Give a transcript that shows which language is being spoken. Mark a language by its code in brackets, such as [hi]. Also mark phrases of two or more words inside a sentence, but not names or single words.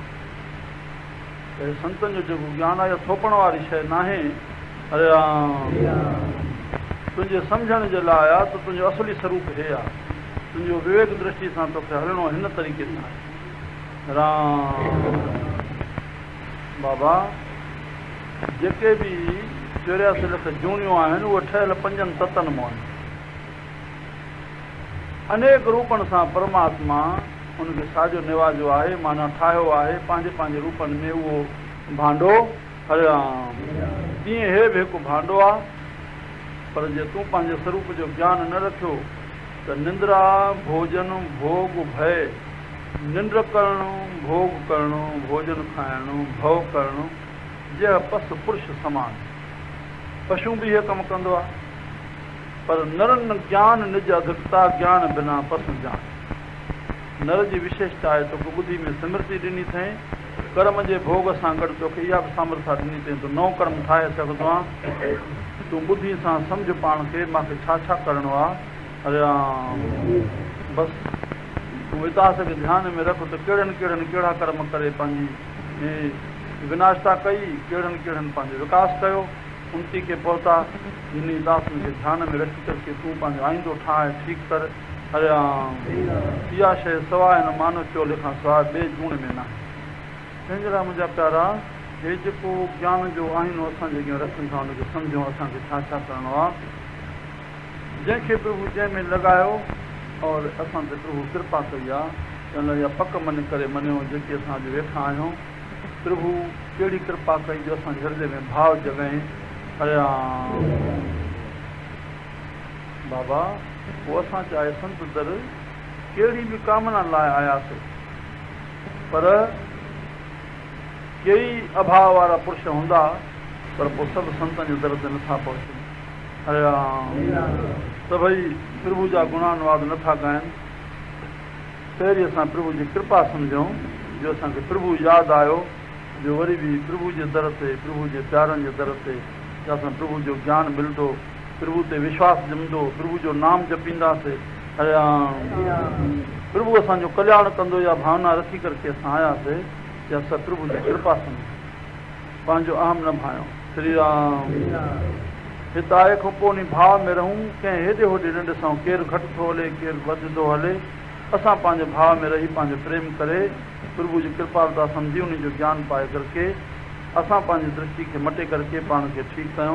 [sd] संतनि जो जेको ज्ञान आहे थोपण वारी शइ न आहे अरे तुंहिंजे सम्झण जे लाइ आहे त तुंहिंजो असली स्वरूप हे आहे तुंहिंजो विवेक दृष्टि सां तोखे हलणो हिन तरीक़े सां आहे राम बाबा जेके बि 84 लख जूनियूं आहिनि उहे ठहियल 5 तत्वनि मां आहिनि अनेक रूपनि सां परमात्मा उनखे साॼो निवाजो आहे माना ठाहियो आहे पंहिंजे रूपनि में उहो भांडो हरे राम तीअं हे बि हिकु भांडो आहे पर जे तूं पंहिंजे स्वरूप जो ज्ञान न रखियो त निंद्रा भोजन भोग भय निंड करणु भोग करणु भोजन खाइणु भव करणु जे पस पुरुष समान पशु बि इहे कमु कंदो आहे पर नरन ज्ञान निज अधिकता ज्ञान बिना पशु जान नर जी विशेषता आहे तोखे ॿुधी में स्मृति ॾिनी अथई कर्म जे भोग सां गॾु तोखे इहा बि सामर्था ॾिनी अथई तूं नओं कर्म ठाहे सघंदो आहे। तूं ॿुधी सां सम्झ पाण खे मूंखे छा छा करिणो आहे। हरे राम। बसि तूं वितास खे ध्यान में रख त कहिड़नि कहिड़नि कहिड़ा कर्म करे पंहिंजी विनाशता कई, कहिड़नि कहिड़नि पंहिंजो विकास कयो, उनती खे पहुता। इन दासनि खे ध्यान में रखी करके तूं पंहिंजो आईंदो ठाहे ठीकु कर। हरे राम। इहा शइ सवाइ न मानो चोले खां सवाइ ॿिए जूण में न आहे। तंहिंजे लाइ मुंहिंजा प्यारा हे जेको ज्ञान जो आईनो असांजे अॻियां रखनि था उनखे सम्झूं असांखे छा छा करिणो आहे। जंहिंखे प्रभु जंहिंमें लॻायो और असां ते प्रभु कृपा कई आहे उन जा पक मञी करे मञियो जेके असां अॼु वेठा आहियूं। प्रभु कहिड़ी कृपा कई जो असांजे हृदय में भाव जॻहि। हरे राम। बाबा पोइ असां चाहे संत दर कहिड़ी बि कामना लाइ आयासीं, पर कई अभाव वारा पुरुष हूंदा, पर पोइ सभु संतनि जे दर ते नथा पहुचनि। हरे राम। सभई प्रभु जा गुणानुवाद नथा ॻाइनि। पहिरीं असां प्रभु जी कृपा सम्झूं जो असांखे प्रभु यादि आयो, जो वरी बि प्रभु जे दर ते, प्रभु जे प्यारनि जे दर ते असां प्रभु जो ज्ञान मिलंदो, प्रभु ते विश्वास ॼमंदो, प्रभु जो नाम जपींदासीं। हरे राम। प्रभु असांजो कल्याण कंदो, इहा भावना रखी करके असां आयासीं कि असां प्रभु जी कृपा सम्झूं, पंहिंजो अहम न भायूं। श्री राम। हिते आए खां पोइ उन भाव में रहूं, कंहिं हेॾे होॾे न ॾिसूं केरु घटि थो हले केरु वधि थो हले। असां पंहिंजे भाव में रही पंहिंजो प्रेम करे प्रभु जी कृपालता सम्झी उन जो ज्ञान पाए करके असां पंहिंजी दृष्टि खे मटे करके पाण खे ठीकु कयूं।